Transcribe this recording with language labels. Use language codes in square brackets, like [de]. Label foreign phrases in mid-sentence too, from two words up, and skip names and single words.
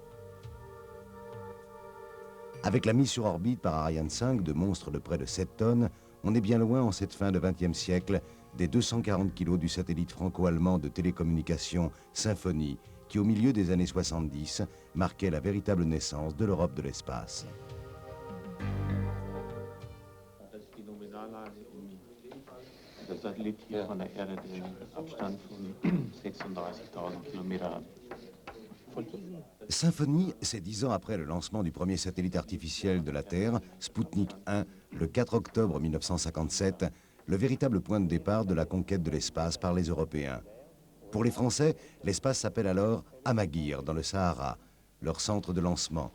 [fr] Avec la mise sur orbite par Ariane 5 de monstres de près de 7 tonnes, on est bien loin en cette fin de XXe siècle des 240 kilos du satellite franco-allemand de télécommunications Symphonie, qui au milieu des années 70 marquait la véritable naissance de l'Europe de l'espace. [de] Der Satellit hier von der Erde den Abstand von 36.000 Kilometer hat. [fr] Symphonie, c'est 10 ans après le lancement du premier satellite artificiel de la Terre, Sputnik 1, le 4 octobre 1957, le véritable point de départ de la conquête de l'espace par les Européens. Pour les Français, l'espace s'appelle alors Amaguir, dans le Sahara, leur centre de lancement.